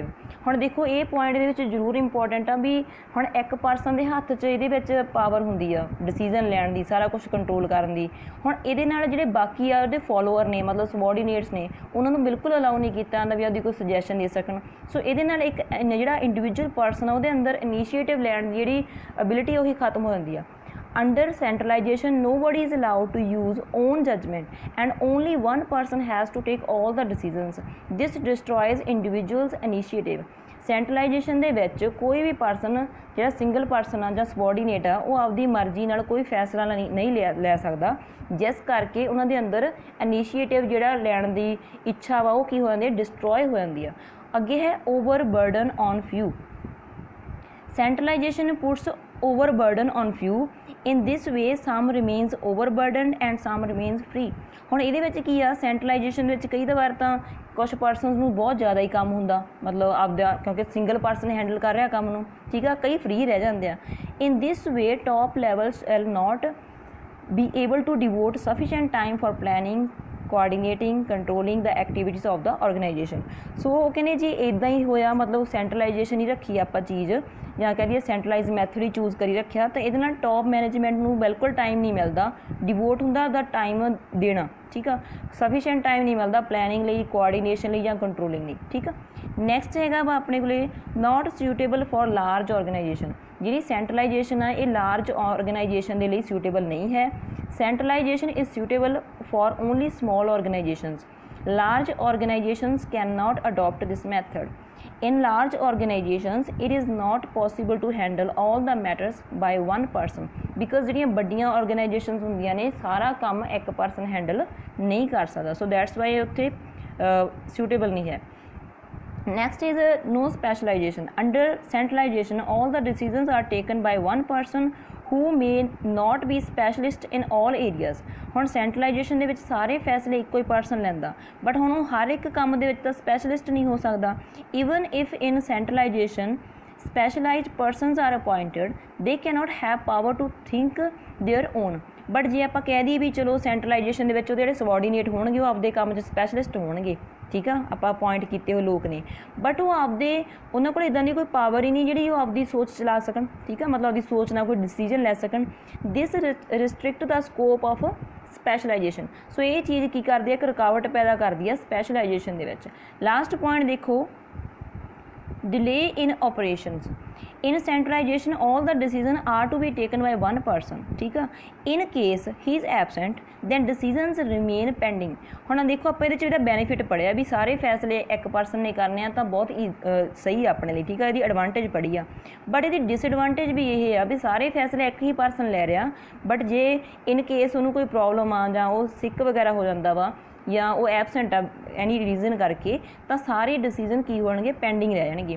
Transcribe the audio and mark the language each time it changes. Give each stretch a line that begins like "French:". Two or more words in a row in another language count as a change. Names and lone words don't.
Punjabi: ਹੁਣ ਦੇਖੋ ਇਹ ਪੁਆਇੰਟ ਦੇ ਵਿੱਚ ਜ਼ਰੂਰ ਇੰਪੋਰਟੈਂਟ ਆ ਵੀ ਹੁਣ ਇੱਕ ਪਰਸਨ ਦੇ ਹੱਥ 'ਚ ਇਹਦੇ ਵਿੱਚ ਪਾਵਰ ਹੁੰਦੀ ਆ ਡਿਸੀਜ਼ਨ ਲੈਣ ਦੀ, ਸਾਰਾ ਕੁਛ ਕੰਟਰੋਲ ਕਰਨ ਦੀ। ਹੁਣ ਇਹਦੇ ਨਾਲ ਜਿਹੜੇ ਬਾਕੀ ਆ ਉਹਦੇ ਫੋਲੋਅਰ ਨੇ, ਮਤਲਬ ਸਬੋਰਡੀਨੇਟਸ ਨੇ, ਉਹਨਾਂ ਨੂੰ ਬਿਲਕੁਲ ਅਲਾਉ ਨਹੀਂ ਕੀਤਾ ਜਾਂਦਾ ਵੀ ਉਹਦੀ ਕੋਈ ਸੁਜੈਸ਼ਨ ਦੇ ਸਕਣ। ਸੋ ਇਹਦੇ ਨਾਲ ਇੱਕ ਜਿਹੜਾ
English: individual person
Punjabi: ਆ ਉਹਦੇ ਅੰਦਰ ਇਨੀਸ਼ੀਏਟਿਵ ਲੈਣ ਦੀ ਜਿਹੜੀ ਐਬਿਲਿਟੀ ਉਹੀ ਖਤਮ ਹੋ ਜਾਂਦੀ ਆ।
English: Under centralization, nobody is allowed to use own judgment and only one person has to take all the decisions. This destroys individuals' initiative।
Punjabi: ਸੈਂਟਰਲਾਈਜੇਸ਼ਨ ਦੇ ਵਿੱਚ ਕੋਈ ਵੀ ਪਰਸਨ ਜਿਹੜਾ
English: single person
Punjabi: ਆ ਜਾਂ ਸਬੋਰਡੀਨੇਟ ਆ ਉਹ ਆਪਦੀ ਮਰਜ਼ੀ ਨਾਲ ਕੋਈ ਫੈਸਲਾ ਨਹੀਂ ਲੈ ਸਕਦਾ, ਜਿਸ ਕਰਕੇ ਉਹਨਾਂ ਦੇ ਅੰਦਰ ਇਨੀਸ਼ੀਏਟਿਵ ਜਿਹੜਾ ਲੈਣ ਦੀ ਇੱਛਾ ਵਾ ਉਹ ਕੀ ਹੋ ਜਾਂਦੀ ਹੈ, ਡਿਸਟਰੋਏ ਹੋ ਜਾਂਦੀ ਆ। ਅੱਗੇ ਹੈ
English: over burden on few. Centralization puts overburden on few. In this way, some remains overburdened and some remains free।
Punjabi: ਹੁਣ ਇਹਦੇ ਵਿੱਚ ਕੀ ਆ, ਸੈਂਟਰਲਾਈਜੇਸ਼ਨ ਵਿੱਚ ਕਈ ਵਾਰ ਤਾਂ ਕੁਛ ਪਰਸਨਸ ਨੂੰ ਬਹੁਤ ਜ਼ਿਆਦਾ ਹੀ ਕੰਮ ਹੁੰਦਾ, ਮਤਲਬ ਆਪਦਾ, ਕਿਉਂਕਿ
English: single person handle
Punjabi: ਕਰ ਰਿਹਾ ਕੰਮ ਨੂੰ, ਠੀਕ ਆ, ਕਈ ਫ੍ਰੀ ਰਹਿ ਜਾਂਦੇ ਆ।
English: In this way top levels will not be able to devote sufficient time for planning, coordinating, controlling the activities of the organization।
Punjabi: ਸੋ ਉਹ ਕਹਿੰਦੇ ਜੀ ਇੱਦਾਂ ਹੀ ਹੋਇਆ, ਮਤਲਬ ਸੈਂਟਰਲਾਈਜੇਸ਼ਨ ਹੀ ਰੱਖੀ ਆਪਾਂ ਚੀਜ਼, ਜਾਂ ਕਹਿ ਦਈਏ
English: centralized method
Punjabi: ਹੀ ਚੂਜ਼ ਕਰੀ ਰੱਖਿਆ, ਤਾਂ ਇਹਦੇ ਨਾਲ
English: top management
Punjabi: ਨੂੰ ਬਿਲਕੁਲ ਟਾਈਮ ਨਹੀਂ ਮਿਲਦਾ ਡਿਵੋਟ ਹੁੰਦਾ ਦਾ ਟਾਈਮ ਦੇਣਾ, ਠੀਕ ਆ,
English: sufficient time
Punjabi: ਨਹੀਂ ਮਿਲਦਾ ਪਲੈਨਿੰਗ ਲਈ, ਕੋਆਰਡੀਨੇਸ਼ਨ ਲਈ ਜਾਂ ਕੰਟਰੋਲਿੰਗ ਲਈ, ਠੀਕ ਆ। ਨੈਕਸਟ ਹੈਗਾ ਵਾ ਆਪਣੇ ਕੋਲੇ
English: not suitable for large organization.
Punjabi: ਜਿਹੜੀ ਸੈਂਟਰਲਾਈਜੇਸ਼ਨ ਆ ਇਹ
English: large organization
Punjabi: ਦੇ ਲਈ ਸੁਟੇਬਲ ਨਹੀਂ ਹੈ।
English: Centralization is suitable for only small organizations. Large organizations cannot adopt this method। In large organizations, it is not possible to handle all the matters by one person because
Punjabi: ਜਿਹੜੀਆਂ ਵੱਡੀਆਂ organizations ਹੁੰਦੀਆਂ ਨੇ ਸਾਰਾ ਕੰਮ ਇੱਕ person handle ਨਹੀਂ ਕਰ ਸਕਦਾ।
English: So that's why
Punjabi: ਉੱਥੇ suitable ਨਹੀਂ ਹੈ।
English: Next is no specialization। Under centralization, all the decisions are taken by one person who may not be specialist in all areas।
Punjabi: ਹੁਣ ਸੈਂਟਰਲਾਈਜੇਸ਼ਨ ਦੇ ਵਿੱਚ ਸਾਰੇ ਫੈਸਲੇ ਇੱਕੋ ਹੀ ਪਰਸਨ ਲੈਂਦਾ, ਬਟ ਹੁਣ ਉਹ ਹਰ ਇੱਕ ਕੰਮ ਦੇ ਵਿੱਚ ਤਾਂ ਸਪੈਸ਼ਲਿਸਟ ਨਹੀਂ ਹੋ ਸਕਦਾ।
English: Even if in centralization specialized persons are appointed they cannot have power to think their own.
Punjabi: ਬਟ ਜੇ ਆਪਾਂ ਕਹਿ ਦਈਏ ਵੀ ਚਲੋ ਸੈਂਟਰਲਾਈਜੇਸ਼ਨ ਦੇ ਵਿੱਚ ਉਹਦੇ ਜਿਹੜੇ ਸਬੋਰਡੀਨੇਟ ਹੋਣਗੇ ਉਹ ਆਪਦੇ ਕੰਮ 'ਚ ਸਪੈਸ਼ਲਿਸਟ ਹੋਣਗੇ, ਠੀਕ ਆ, ਆਪਾਂ ਅਪੋਇੰਟ ਕੀਤੇ ਹੋਏ ਲੋਕ ਨੇ, ਬਟ ਉਹ ਆਪਦੇ ਉਹਨਾਂ ਕੋਲ ਇੱਦਾਂ ਦੀ ਕੋਈ ਪਾਵਰ ਹੀ ਨਹੀਂ ਜਿਹੜੀ ਉਹ ਆਪਦੀ ਸੋਚ ਚਲਾ ਸਕਣ, ਠੀਕ ਆ, ਮਤਲਬ ਆਪਦੀ ਸੋਚ ਨਾਲ ਕੋਈ ਡਿਸੀਜਨ ਲੈ ਸਕਣ।
English: This restrict the scope of specialization.
Punjabi: ਸੋ ਇਹ ਚੀਜ਼ ਕੀ ਕਰਦੀ ਹੈ, ਇੱਕ ਰੁਕਾਵਟ ਪੈਦਾ ਕਰਦੀ ਹੈ ਸਪੈਸ਼ਲਾਈਜੇਸ਼ਨ ਦੇ ਵਿੱਚ।
English: last point
Punjabi: ਦੇਖੋ,
English: delay in operations in centralization all the decisions are to be taken by one person,
Hindi: ठीक है।
English: in case he is absent then decisions remain pending।
Punjabi: ਹੁਣ ਦੇਖੋ ਆਪਾਂ ਇਹਦੇ 'ਚ ਇਹਦਾ ਬੈਨੀਫਿਟ ਪੜਿਆ ਵੀ ਸਾਰੇ ਫੈਸਲੇ ਇੱਕ ਪਰਸਨ ਨੇ ਕਰਨੇ ਆ ਤਾਂ ਬਹੁਤ ਸਹੀ ਆ ਆਪਣੇ ਲਈ, ਠੀਕ ਆ, ਇਹਦੀ ਐਡਵਾਂਟੇਜ ਪੜੀ ਆ। ਬਟ ਇਹਦੀ ਡਿਸਐਡਵਾਂਟੇਜ ਵੀ ਇਹ ਆ ਵੀ ਸਾਰੇ ਫੈਸਲੇ ਇੱਕ ਹੀ ਪਰਸਨ ਲੈ ਰਿਹਾ, ਬਟ ਜੇ
English: in case
Punjabi: ਉਹਨੂੰ ਕੋਈ ਪ੍ਰੋਬਲਮ ਆ ਜਾਂ ਉਹ ਸਿੱਕ ਵਗੈਰਾ ਹੋ ਜਾਂਦਾ ਵਾ ਜਾਂ ਉਹ ਐਬਸੈਂਟ ਆ
English: any reason
Punjabi: ਕਰਕੇ, ਤਾਂ ਸਾਰੇ ਡਿਸੀਜ਼ਨ ਕੀ ਹੋਣਗੇ, ਪੈਂਡਿੰਗ ਰਹਿ ਜਾਣਗੇ।